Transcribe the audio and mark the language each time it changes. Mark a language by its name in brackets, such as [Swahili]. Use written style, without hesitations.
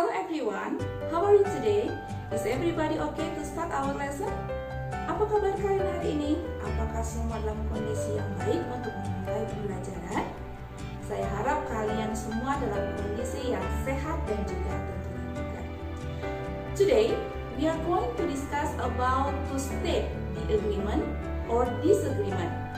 [English] everyone, how are you today? Is everybody okay to start our lesson? [Indonesian] Apa kabar kalian hari ini? Apakah semua dalam kondisi yang baik untuk memulai pembelajaran? Saya harap kalian semua dalam kondisi yang sehat dan juga tentunya bugar. [English] Today, we are going to discuss about to state the agreement or disagreement.